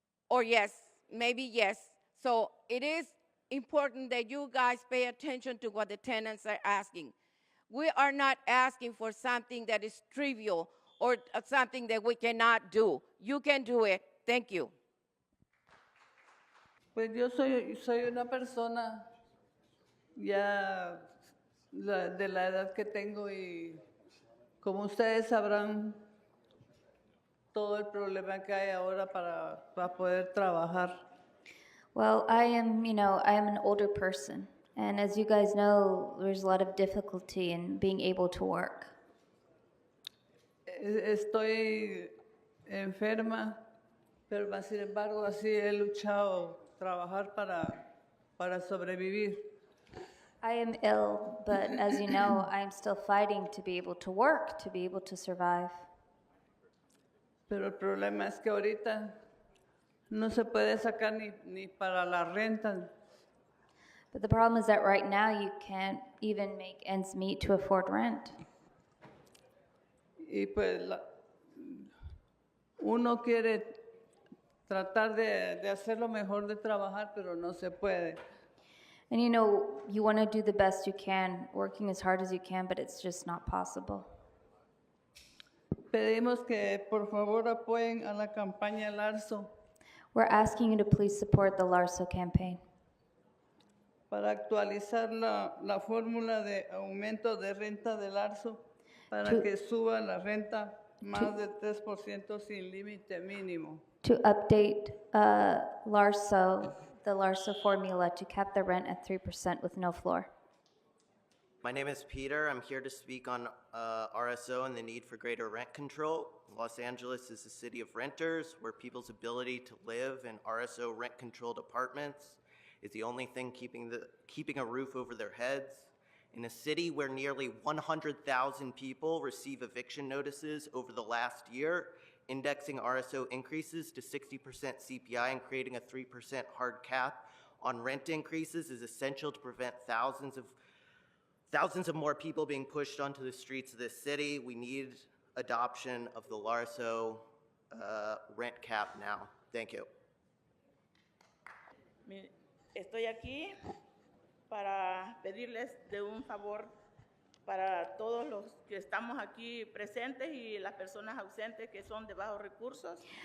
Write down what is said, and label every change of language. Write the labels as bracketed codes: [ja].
[en] Or yes, maybe yes. So it is important that you guys pay attention to what the tenants are asking. We are not asking for something that is trivial or something that we cannot do. You can do it. Thank you. [es] Pues yo soy una persona ya de la edad que tengo y como ustedes sabrán todo el problema que hay ahora para poder trabajar. [en] Well, I am an older person, and as you guys know, there's a lot of difficulty in being able to work. [es] Estoy enferma, pero más sin embargo así he luchado trabajar para sobrevivir. [en] I am ill, but as you know, I am still fighting to be able to work, to be able to survive. [es] Pero el problema es que ahorita no se puede sacar ni para la renta. [en] But the problem is that right now you can't even make ends meet to afford rent. [es] Y pues uno quiere tratar de hacer lo mejor de trabajar, pero no se puede. [en] And you want to do the best you can, working as hard as you can, but it's just not possible. [es] Pedimos que por favor apoyen a la campaña Larso [en] We're asking you to please support the LARSO campaign [es] para actualizar la fórmula de aumento de renta de Larso para que suba la renta más del 3% sin límite mínimo. [en] to update the LARSO formula to cap the rent at 3% with no floor. My name is Peter. I'm here to speak on RSO and the need for greater rent control. Los Angeles is a city of renters where people's ability to live in RSO rent-controlled apartments is the only thing keeping a roof over their heads. In a city where nearly 100,000 people receive eviction notices over the last year, indexing RSO increases to 60% CPI and creating a 3% hard cap on rent increases is essential to prevent thousands of more people being pushed onto the streets of this city. We need adoption of the LARSO rent cap now. Thank you. [es] Estoy aquí para pedirles de un favor para todos los que estamos aquí presentes y las personas ausentes que son de bajos recursos.